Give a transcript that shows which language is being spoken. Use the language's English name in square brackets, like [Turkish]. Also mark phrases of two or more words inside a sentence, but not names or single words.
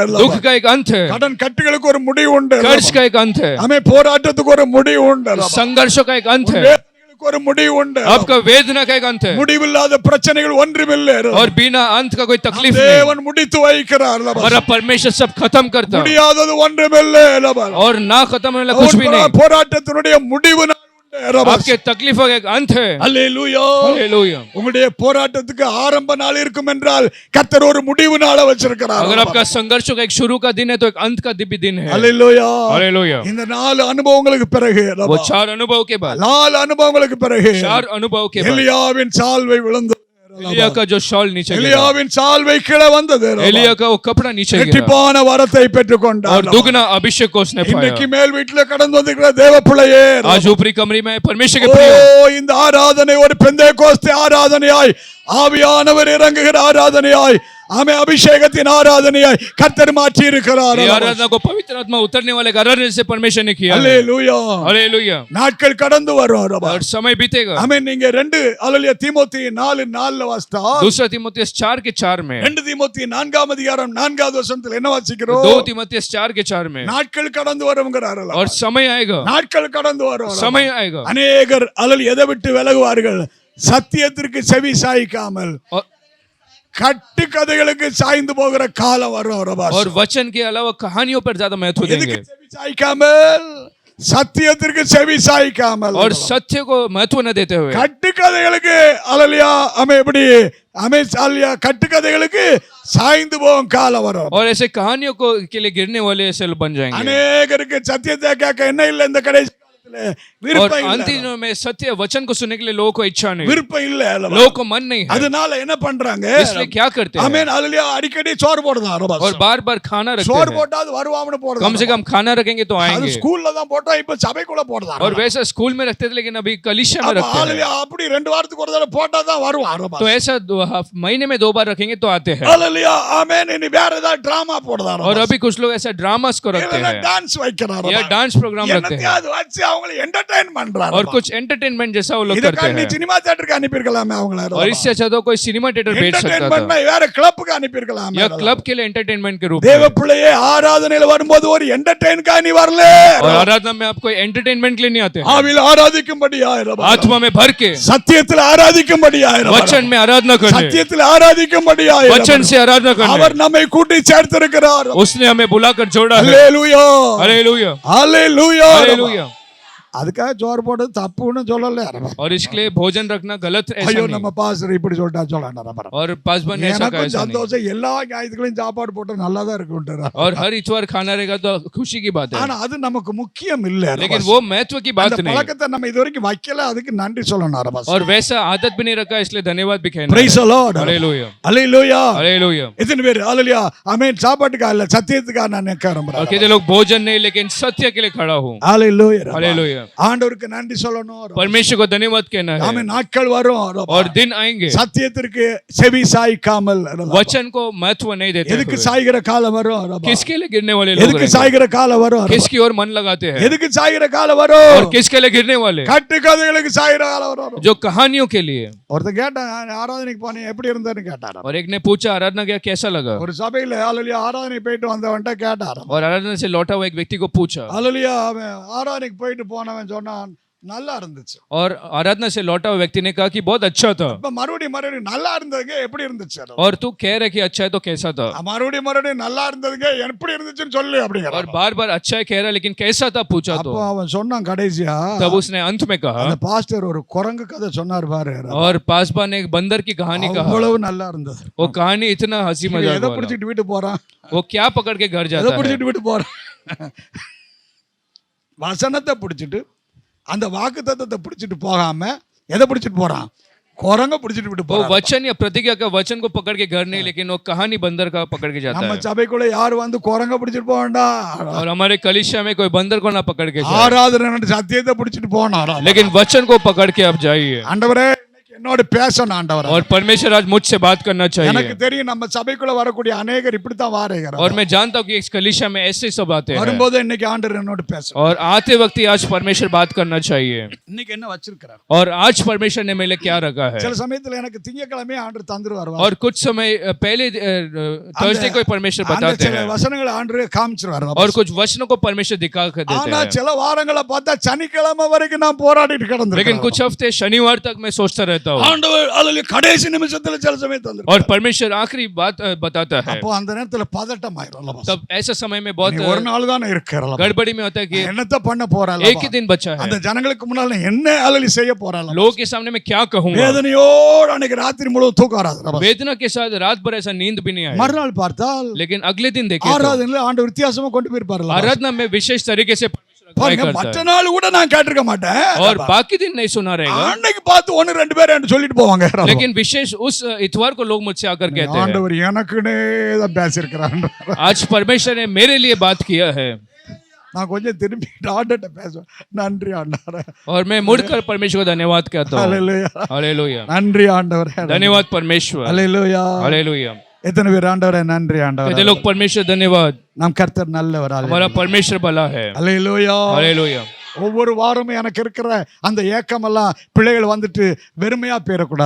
[Hindi] दुख का एक अंत है [Tamil] கடன் கட்டுகளுக்கு ஒரு முடிவு உண்டு. [Hindi] कर्ज का एक अंत है [Tamil] ஆமே போராட்டத்துக்கு ஒரு முடிவு உண்டு. [Hindi] संघर्षों का एक अंत है [Tamil] வேதனைகளுக்கு ஒரு முடிவு உண்டு. [Hindi] आपका वेदना का एक अंत है [Tamil] முடிவில்லாத பிரச்சனைகள் ஒன்றுமில்லை. [Hindi] और बिना अंत का कोई तकलीफ नहीं [Tamil] தேவன் முடித்து வைக்கிறார். [Hindi] हमारा परमेश्वर सब खत्म करता है [Tamil] முடியாதது ஒன்றுமில்லை. [Hindi] और ना खत्म होने वाला कुछ भी नहीं [Tamil] போராட்டத்தினுடைய முடிவு நாள் உண்டு. [Hindi] आपके तकलीफों का एक अंत है [Tamil] அல்லேலூயா. [Hindi] हालेलुया [Tamil] உங்களுடைய போராட்டத்துக்கு ஆரம்ப நாள் இருக்கும் என்றால் கர்த்தர் ஒரு முடிவு நாளை வச்சிருக்கிறார். [Hindi] अगर आपका संघर्षों का एक शुरू का दिन है तो एक अंत का भी दिन है [Tamil] அல்லேலூயா. [Hindi] हालेलुया [Tamil] இந்த 4 அனுபவங்களுக்கு பிறகு, [Hindi] वो 4 अनुभव के बाद [Tamil] 4 அனுபவங்களுக்கு பிறகு [Hindi] 4 अनुभव के बाद [Tamil] எலியாவின் சால்வை விழுந்தது. [Hindi] एलिया का जो शॉल नीचे गिरा [Tamil] எலியாவின் சால்வை கீழே வந்தது. [Hindi] एलिया का वो कपड़ा नीचे गिरा [Tamil] இரட்டிப்பான வரத்தை பெற்றுக்கொண்டார். [Hindi] और दुगना अभिषेक को उसने [Tamil] இன்னைக்கு [Hindi] पाया [Tamil] மேல் வீட்டில கடந்து வந்திருக்கிற தேவ பிள்ளையே, [Hindi] आज ऊपरी कमरे में परमेश्वर के ஓ प्रिय [Tamil] இந்த ஆராதனை ஒரு பெந்தேகோஸ்தே ஆராதனையாய், ஆவியானவர் இறங்குகிற ஆராதனையாய், ஆமே அபிஷேகத்தின் ஆராதனையாய் கர்த்தர் மாற்றி இருக்கிறார். [Hindi] ये आराधना को पवित्र आत्मा उतरने वाले आराधना से परमेश्वर ने किया है [Tamil] அல்லேலூயா. [Hindi] हालेलुया [Tamil] நாட்கள் கடந்து வரும். [Hindi] और समय बीतेगा [Tamil] ஆமே நீங்க 2 அல்லேலூயா தீமோத்தி 4:4 வாசித்தா, [Hindi] दूसरा तीमुथियुस 4 के 4 में [Tamil] 2 தீமோத்தி 4ஆம் அதிகாரம் 4வது வசனத்தில் என்ன வாசிக்கிறோம்? [Hindi] 2 तीमुथियुस 4 के 4 में [Tamil] நாட்கள் கடந்து வரும்ங்கறார். [Hindi] और समय आएगा [Tamil] நாட்கள் கடந்து வரும். [Hindi] समय आएगा [Tamil] அநேகர் அல்லேலூயா எதை விட்டு விலகுவார்கள்? சத்தியத்திற்கு செவி சாய்க்காமல் [Hindi] और [Tamil] கட்டு கதைகளுக்கு சாய்ந்து போகிற காலம் வரும். [Hindi] और वचन के अलावा कहानियों पर ज्यादा महत्व [Tamil] எதுக்கு [Hindi] देंगे [Tamil] செவி சாய்க்காமல்? சத்தியத்திற்கு செவி சாய்க்காமல் [Hindi] और सत्य को महत्व न देते हुए [Tamil] கட்டு கதைகளுக்கு அல்லேலூயா ஆமே எப்படி ஆமே அல்லேலூயா கட்டு கதைகளுக்கு சாய்ந்து போகும் காலம் வரும். [Hindi] और ऐसे कहानियों को के लिए गिरने वाले ऐसे लोग बन जाएंगे [Tamil] அநேகருக்கு சத்தியத்தை கேட்க என்ன இல்லை இந்த கடைசி காலத்துல [Hindi] और [Tamil] விருப்பம் இல்லை. [Hindi] अंतिम दिनों में सत्य वचन को सुनने के लिए लोगों को इच्छा नहीं [Tamil] விருப்பம் இல்லை அல்லவா? [Hindi] लोगों को मन नहीं है [Tamil] அதனால என்ன பண்றாங்க? [Hindi] इसलिए क्या करते हैं [Tamil] ஆமென் அல்லேலூயா அடிக்கடி சோறு போடுறாங்க. [Hindi] और बार बार खाना रखते [Tamil] சோறு [Hindi] हैं [Tamil] போட்டாது வருவாங்கன்னு போடுறாங்க. [Hindi] कम से कम खाना रखेंगे तो [Tamil] அது [Hindi] आएंगे [Tamil] ஸ்கூல்ல தான் போட்டா இப்ப சபைக்குள்ள போடுறாங்க. [Hindi] और वैसा स्कूल में रखते थे लेकिन अभी कलीसिया में रखते हैं [Tamil] அல்லேலூயா அப்படி 2 வாரத்துக்கு ஒரு தடவை போட்டா தான் வருவாங்க. [Hindi] तो ऐसा महीने में 2 बार रखेंगे तो आते हैं [Tamil] அல்லேலூயா ஆமென். இனி வேற ஏதாவது டிராமா போடுறாங்க. [Hindi] और अभी कुछ लोग ऐसा ड्रामास को रखते हैं [Tamil] டான்ஸ் வைக்கிறாங்க. [Hindi] या [English] dance program [Hindi] रखते हैं [Tamil] என்னத்தையாவது வச்சு அவங்களை என்டர்டெயின் பண்றாங்க. [Hindi] और कुछ एंटरटेनमेंट जैसा वो लोग करते [Tamil] இதுக்காக நீ [Hindi] हैं [Tamil] சினிமா தியேட்டருக்கு அனுப்பியிருக்கலாமே அவங்கள. [Hindi] और इससे अच्छा तो कोई [English] cinema theatre [Hindi] भेज सकता [Tamil] என்டர்டெயின்மென்ட் [Hindi] था [Tamil] வேற கிளப்புக்கு அனுப்பியிருக்கலாமே. [Hindi] या क्लब के लिए एंटरटेनमेंट के रूप [Tamil] தேவ [Hindi] में [Tamil] பிள்ளையே ஆராதனையில வரும்போது ஒரு என்டர்டெயின்கா நீ வரல. [Hindi] और आराधना में आप कोई एंटरटेनमेंट के लिए नहीं आते हैं [Tamil] ஆவியில் ஆராதிக்கும்படியாயிரம், [Hindi] आत्मा में भर के [Tamil] சத்தியத்தில் ஆராதிக்கும்படியாயிரம், [Hindi] वचन में आराधना करने [Tamil] சத்தியத்தில் ஆராதிக்கும்படியாயிரம் [Hindi] वचन से आराधना करने [Tamil] அவர் நம்மை கூட்டி சேர்த்திருக்கிறார். [Hindi] उसने हमें बुलाकर जोड़ा है [Tamil] அல்லேலூயா [Hindi] हालेलुया [Tamil] அல்லேலூயா. [Hindi] हालेलुया [Tamil] அதுக்காக சோறு போடுறது தப்புன்னு சொல்லல. [Hindi] और इसके लिए भोजन रखना गलत ऐसा [Tamil] ஐயோ [Hindi] नहीं [Tamil] நம்ம பாஸ்டர் இப்படி சொல்லிட்டா சொல்லணும். [Hindi] और पासवान ने ऐसा कहा [Tamil] எனக்கும் [Hindi] ऐसा नहीं [Tamil] சந்தோஷம், எல்லா ஞாயிற்றுக்களையும் சாப்பாடு போட்டா நல்லா தான் இருக்குன்றார். [Hindi] और हर इतवार खाना रहेगा तो खुशी की बात है [Tamil] ஆனா அது நமக்கு முக்கியம் இல்ல. [Hindi] लेकिन वो महत्व की बात [Tamil] அந்த [Hindi] नहीं [Tamil] பழக்கத்தை நம்ம இதுவரைக்கும் வைக்கல, அதுக்கு நன்றி சொல்லணும். அரபாஸ் [Hindi] और वैसा आदत भी नहीं रखा इसलिए धन्यवाद भी कहना [English] praise the Lord. [Hindi] हालेलुया [Tamil] அல்லேலூயா. [Hindi] हालेलुया [Tamil] எத்தனை பேர் அல்லேலூயா ஆமென் சாப்பாட்டுக்கா இல்ல சத்தியத்துக்கா நான் நிக்க [Hindi] और [Tamil] விரும்புறேன். [Hindi] कहते लोग भोजन नहीं लेकिन सत्य के लिए खड़ा हूँ [Tamil] அல்லேலூயா. [Hindi] हालेलुया [Tamil] ஆண்டவருக்கு நன்றி சொல்லணும். [Hindi] परमेश्वर को धन्यवाद कहना है [Tamil] ஆமென் நாட்கள் வரும் [Hindi] और दिन आएंगे [Tamil] சத்தியத்திற்கு செவி சாய்க்காமல் [Hindi] वचन को महत्व नहीं देते [Tamil] எதுக்கு [Hindi] हुए। [Tamil] சாய்கிற காலம் வரும்? [Hindi] किसके लिए गिरने वाले लोग [Tamil] எதுக்கு [Hindi] रहेंगे? [Tamil] சாய்கிற காலம் வரும்? [Hindi] किसकी ओर मन लगाते हैं [Tamil] எதுக்கு சாய்கிற காலம் வரும்? [Hindi] और किसके लिए गिरने वाले [Tamil] கட்டு கதைகளுக்கு சாய்கிற காலம் வரும். [Hindi] जो कहानियों के लिए [Tamil] ஒருத்தன் கேட்டான், ஆராதனைக்கு போனேன் எப்படி இருந்தேன்னு கேட்டாராம். [Hindi] और एक ने पूछा आराधना किया कैसा लगा [Tamil] ஒரு சபையில அல்லேலூயா ஆராதனை போயிட்டு வந்தவன்ட்ட கேட்டாராம். [Hindi] और आराधना से लौटा हुआ एक व्यक्ति को पूछा [Tamil] அல்லேலூயா அவன் ஆராதனைக்கு போயிட்டு போனவன் சொன்னான் நல்லா இருந்துச்சு. [Hindi] और आराधना से लौटा हुआ व्यक्ति ने कहा कि बहुत अच्छा था [Tamil] இப்ப மறுபடியும் நல்லா இருந்ததுங்க எப்படி இருந்துச்சு? [Hindi] और तू कह रहे कि अच्छा है तो कैसा था [Tamil] மறுபடியும் நல்லா இருந்ததுங்க எப்படி இருந்துச்சுன்னு சொல்லு அப்படிங்கிற. [Hindi] और बार बार अच्छा है कह रहा लेकिन कैसा था पूछा तो [Tamil] அப்போ அவன் சொன்னான் கடைசியா, [Hindi] तब उसने अंत में कहा [Tamil] அந்த பாஸ்டர் ஒரு குரங்கு கதை சொன்னார் பாரு. [Hindi] और पासबा ने एक बंदर की कहानी कहा [Tamil] அவ்வளவு நல்லா இருந்தது. [Hindi] वो कहानी इतना हंसी [Tamil] இவன் [Hindi] मजाक [Tamil] எதை [Hindi] वाला। [Tamil] பிடிச்சிட்டு வீட்டு போறான்? [Hindi] वो क्या पकड़ के घर [Tamil] எதை [Hindi] जाता है [Tamil] பிடிச்சிட்டு வீட்டு போறான்? வசனத்தை பிடிச்சிட்டு அந்த வாக்குத்தத்தத்தை பிடிச்சிட்டு போகாம எதை பிடிச்சிட்டு போறான்? குரங்க பிடிச்சிட்டு விட்டு [Hindi] वो [Tamil] போறான். [Hindi] वचन या प्रतिज्ञा का वचन को पकड़ के घर नहीं, लेकिन वो कहानी बंदर का पकड़ के जाता [Tamil] நம்ம [Hindi] है। [Tamil] சபைக்குள்ள யாரும் வந்து குரங்க பிடிச்சிட்டு போக வேண்டாம். [Hindi] और हमारे कलीसिया में कोई बंदर को ना पकड़ के जाए, [Tamil] ஆராதனை சத்தியத்தை பிடிச்சிட்டு போனாரா? [Hindi] लेकिन वचन को पकड़ के आप जाइए। [Tamil] ஆண்டவரே இன்னைக்கு என்னோட பேசணும் ஆண்டவரே. [Hindi] और परमेश्वर आज मुझसे बात करना [Tamil] எனக்கு [Hindi] चाहिए। [Tamil] தெரியும் நம்ம சபைக்குள்ள வரக்கூடிய अनेகர் இப்படித்தான் வாரேங்கறாங்க. [Hindi] और मैं जानता हूँ कि इस कलीसिया में ऐसे सब आते हैं, [Tamil] வரும்போது இன்னைக்கு ஆண்டவர் என்னோட பேசணும். [Hindi] और आते वक्त ही आज परमेश्वर बात करना चाहिए। [Tamil] இன்னைக்கு என்ன வச்சிருக்காரு? [Hindi] और आज परमेश्वर ने मेरे लिए क्या रखा है। [Tamil] சில சமயத்துல எனக்கு திங்கக்கிழமை ஆண்டவர் தந்துருவார். [Hindi] और कुछ समय पहले थर्सडे को परमेश्वर बताते [Tamil] சில [Hindi] हैं, [Tamil] வசனங்களை ஆண்டவர் காமிச்சிருவார். [Hindi] और कुछ वचनों को परमेश्वर दिखा कर देते [Tamil] ஆனா [Hindi] हैं। [Tamil] சில வாரங்களை பார்த்தா சனிக்கிழமை வரைக்கும் நான் போராடிட்டு [Hindi] लेकिन [Tamil] கிடந்திருக்கேன். [Hindi] कुछ हफ्ते शनिवार तक मैं सोचता रहता हूँ, [Tamil] ஆண்டவர் அல்லேலூயா கடைசி நிமிஷத்துல சில சமயம் தந்துருவார். [Hindi] और परमेश्वर आखिरी बात बताता है। [Tamil] அப்போ அந்த நேரத்துல பதட்டம் ஆயிரும். [Hindi] तब ऐसे समय में [Tamil] நீ [Hindi] बहुत [Tamil] ஒரு நாள் தானே இருக்கறல. [Hindi] गड़बड़ी में होता है कि [Tamil] என்னத்த பண்ண போறல? [Hindi] एक ही दिन बचा है, [Tamil] அந்த ஜனங்களுக்கு முன்னால நான் என்ன அல்லேலூயா செய்ய போறல? [Hindi] लोगों के सामने मैं क्या कहूंगा। [Tamil] வேதனையோட அன்னைக்கு ராத்திரி முழுவதும் தூக்கம் வராது. [Hindi] वेदना के साथ रात भर ऐसा नींद भी नहीं आया। [Tamil] மறுநாள் பார்த்தால் [Hindi] लेकिन अगले दिन देखे तो [Tamil] ஆராதனையில ஆண்டவர் வித்தியாசமா கொண்டு போயிருப்பார்ல. [Hindi] आराधना में विशेष तरीके से परमेश्वर अगुवाई [Tamil] பாருங்க [Hindi] करता [Tamil] மற்ற [Hindi] है, [Tamil] நாள் கூட நான் கேட்டிருக்க மாட்டேன். [Hindi] और बाकी दिन नहीं सुना रहेगा, [Tamil] அன்னைக்கு பார்த்து ஒன்னு ரெண்டு பேர் என்று சொல்லிட்டு போவாங்க. [Hindi] लेकिन विशेष उस इतवार को लोग मुझसे आकर कहते हैं, [Tamil] ஆண்டவர் எனக்குனே தான் பேசியிருக்கிறார். [Hindi] आज परमेश्वर ने मेरे लिए बात किया है। [Tamil] நான் கொஞ்சம் திரும்பி ஆண்டவர்ட்ட பேசுவேன். நன்றி ஆண்டவரே. [Hindi] और मैं मुड़कर परमेश्वर को धन्यवाद कहता हूँ। [Tamil] ஹalleluya. [Hindi] हालेलुया, [Tamil] நன்றி ஆண்டவரே. [Hindi] धन्यवाद परमेश्वर। [Tamil] ஹalleluya. [Hindi] हालेलुया, [Tamil] எத்தனை பேர் ஆண்டவரே நன்றி [Hindi] कहते [Tamil] ஆண்டவரே. [Hindi] लोग परमेश्वर धन्यवाद, [Tamil] நம் கர்த்தர் நல்லவர். [Hindi] हमारा परमेश्वर भला है। [Tamil] ஹalleluya. [Hindi] हालेलुया, [Tamil] ஒவ்வொரு வாரமும் எனக்கு இருக்கிற அந்த ஏக்கமெல்லாம் பிள்ளைகள் வந்துட்டு வெறுமையா போயிடக்கூடாது.